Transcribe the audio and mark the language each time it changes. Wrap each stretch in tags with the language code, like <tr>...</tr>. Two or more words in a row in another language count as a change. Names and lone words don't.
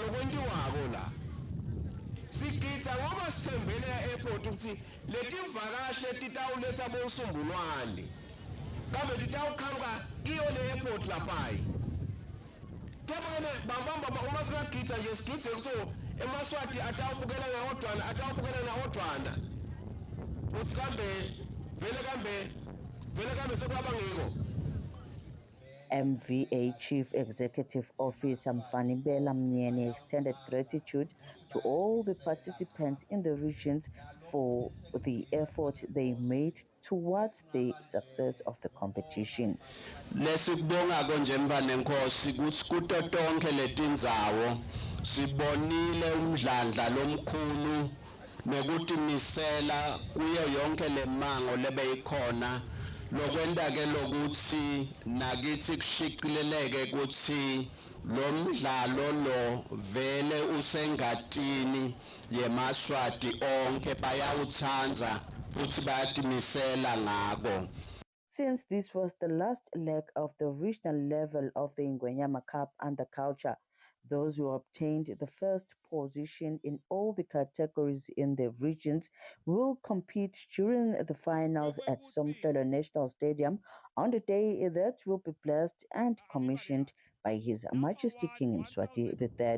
<ss>lokwentiwako la sigitha ngoba sithembele e-airport ukuthi leti vakashi titawuletha bosumbulwane kambe titawukhamba kiyo le airport laphayi kepha bambamba uma singagitha nje sigithe ukuthi eMaswati atawubukela naodwana uthi kambe vele kambe sekwaba ngiko.</ss> <en>MVA Chief Executive Officer Mfanibela Mnyeni extended gratitude to all the participants in the regions for the effort they made towards the success of the competition.</en> <ss>Lesikubonga konje mfana enkosi kuthi kuto tonke letindzawo sibonile umdlandla lomkhulu nokutimisela kuyo yonke lemango lebeyikhona lokwenta ke lokuthi nakithi kushicileleke ukuthi lo mdlalo lo vele usengatini yeMaswati onke bayawuthanda futhi bayatimisela ngako.</ss> <en>Since this was the last leg of the regional level of the Ingwenyama Cup under culture, those who obtained the first position in all the categories in the regions will compete during the finals at Somhlelo National Stadium on the day that will be blessed and commissioned by His Majesty King Mswati III.</en>